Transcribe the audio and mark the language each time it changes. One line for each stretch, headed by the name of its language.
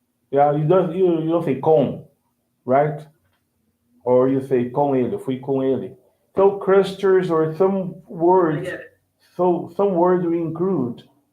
English: Yeah, you don't say com, right? Or you say
Portuguese: com ele, fui com ele.
English: So clusters or some words, some words we include.